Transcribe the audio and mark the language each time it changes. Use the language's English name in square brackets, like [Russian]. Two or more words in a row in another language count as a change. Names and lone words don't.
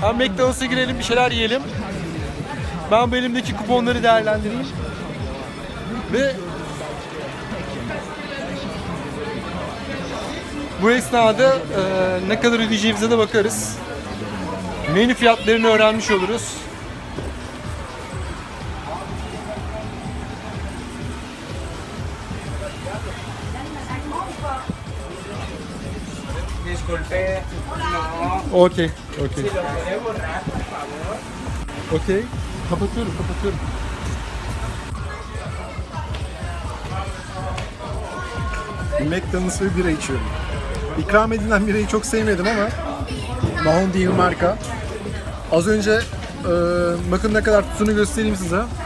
[Turkish] Ha, McDonald's'a girelim, bir şeyler yiyelim. Ben bu elimdeki kuponları değerlendireyim. Ve bu esnada ne kadar ödeyeceğimize de bakarız. Menü fiyatlarını öğrenmiş oluruz. [Spanish] Disculpe, no. [English] Okey, okey. [Spanish] Si lo puede borrar, por favor. [Turkish] Okey. Kapatıyorum. McDonald's ve bira içiyorum. İkram edilen birayı çok sevmedim ama Mahon değil marka. Az önce bakın ne kadar tuttuğunu göstereyim size.